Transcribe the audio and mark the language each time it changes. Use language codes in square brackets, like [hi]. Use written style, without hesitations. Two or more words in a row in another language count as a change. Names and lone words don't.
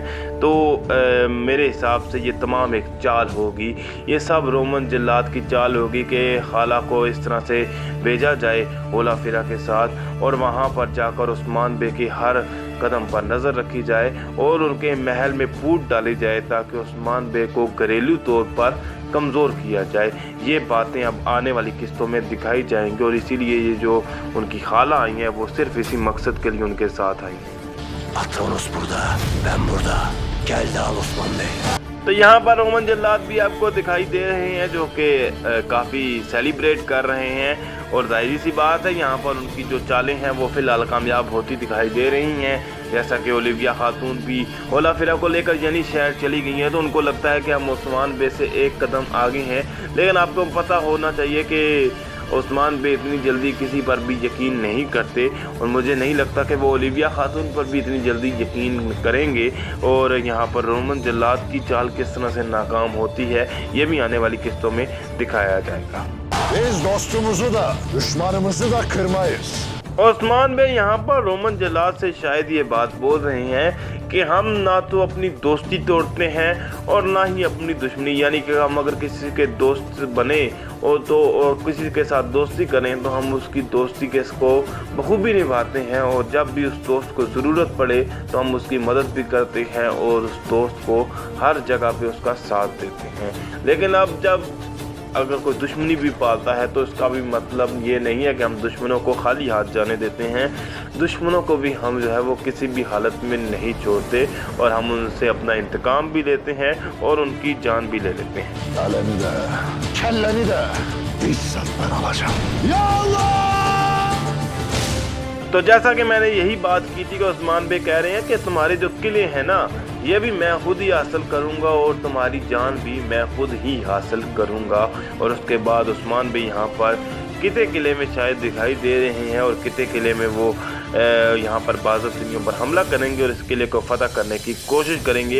[hi] तो मेरे हिसाब से ये तमाम एक चाल होगी, ये सब रोमन जल्लाद की चाल होगी कि खाला को इस तरह से भेजा जाए गुला फिरा के साथ और वहाँ पर जाकर उस्मान बे की हर कदम पर नज़र रखी जाए और उनके महल में फूट डाली जाए ताकि उस्मान बे को घरेलू तौर पर कमज़ोर किया जाए। ये बातें अब आने वाली किस्तों में दिखाई जाएंगी और इसीलिए ये जो उनकी खाला आई हैं वो सिर्फ इसी मकसद के लिए उनके साथ आई हैं। [tr] Patronus burada, ben burada. Gel de al Osman Bey. [hi] तो यहाँ पर रोमन जल्लाद भी आपको दिखाई दे रहे हैं जो कि काफ़ी सेलिब्रेट कर रहे हैं और जाहिर सी बात है यहाँ पर उनकी जो चालें हैं वो फ़िलहाल कामयाब होती दिखाई दे रही हैं। जैसा कि ओलिविया खातून भी ओला फिरा को लेकर यानी शहर चली गई हैं, तो उनको लगता है कि हम उस्मान बे से एक कदम आगे हैं, लेकिन आपको पता होना चाहिए कि उस्मान बे इतनी जल्दी किसी पर भी यकीन नहीं करते और मुझे नहीं लगता कि वो ओलिविया खातून पर भी इतनी जल्दी यकीन करेंगे। और यहाँ पर रोमन जल्लाद की चाल किस तरह से नाकाम होती है ये भी आने वाली किस्तों में दिखाया जाएगा। [tr] Biz dostumuzu da, düşmanımızı da kırmayız. [hi] उस्मान बे यहाँ पर रोमन जल्लाद से शायद ये बात बोल रहे हैं कि हम ना तो अपनी दोस्ती तोड़ते हैं और ना ही अपनी दुश्मनी, यानी कि हम अगर किसी के दोस्त बने और तो और किसी के साथ दोस्ती करें तो हम उसकी दोस्ती के को बखूबी निभाते हैं और जब भी उस दोस्त को ज़रूरत पड़े तो हम उसकी मदद भी करते हैं और उस दोस्त को हर जगह पे उसका साथ देते हैं। लेकिन अब जब अगर कोई दुश्मनी भी पालता है तो इसका भी मतलब ये नहीं है कि हम दुश्मनों को खाली हाथ जाने देते हैं। दुश्मनों को भी हम जो है वो किसी भी हालत में नहीं छोड़ते और हम उनसे अपना इंतकाम भी लेते हैं और उनकी जान भी ले लेते हैं। [tr] Kalemi de, kelleni de bizzat ben alacağım. [ar] Ya Allah! [hi] तो जैसा कि मैंने यही बात की थी कि उस्मान बे कह रहे हैं कि तुम्हारे जो किले हैं ना ये भी मैं खुद ही हासिल करूंगा और तुम्हारी जान भी मैं खुद ही हासिल करूंगा। और उसके बाद उस्मान बे यहाँ पर किते किले में शायद दिखाई दे रहे हैं और किते किले में वो यहाँ पर बाज़दीनियों पर हमला करेंगे और इस किले को फतह करने की कोशिश करेंगे।